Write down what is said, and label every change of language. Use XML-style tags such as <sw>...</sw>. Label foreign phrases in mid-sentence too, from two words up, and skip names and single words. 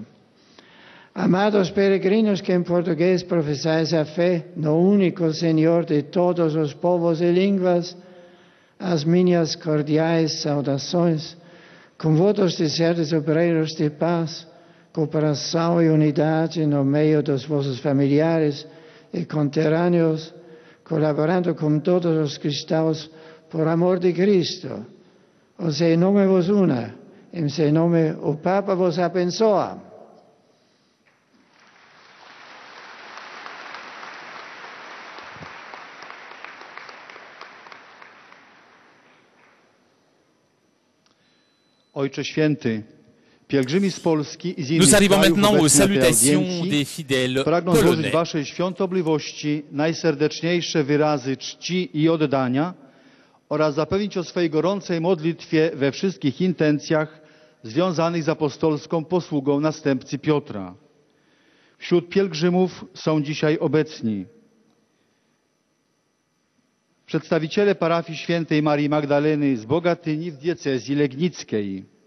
<pt>Amados peregrinos que em português professais a fé no único Senhor de todos os povos e línguas, as minhas cordiais saudações, com votos de seres obreiros de paz, cooperação e unidade no meio dos vossos familiares e conterrâneos, colaborando com todos os cristãos por amor de Cristo. O seu nome vos una, em seu nome o Papa vos abençoa.</pt> <pl>Ojcze Święty, pielgrzymi z Polski i z</pl> <fr>Nous</fr> <pl>innych</pl> <fr>arrivons</fr> <pl>krajów</pl> <fr>maintenant aux</fr> <pl>obecnych na tej</pl> <fr>salutations</fr> <pl>audiencji</pl> <fr>des fidèles</fr> <pl>pragną złożyć</pl> <fr>polonais.</fr> <pl>Waszej świątobliwości najserdeczniejsze wyrazy czci i oddania oraz zapewnić o swej gorącej modlitwie we wszystkich intencjach związanych z apostolską posługą następcy Piotra. Wśród pielgrzymów są dzisiaj obecni przedstawiciele parafii świętej Marii Magdaleny z Bogatyni w diecezji legnickiej,</pl>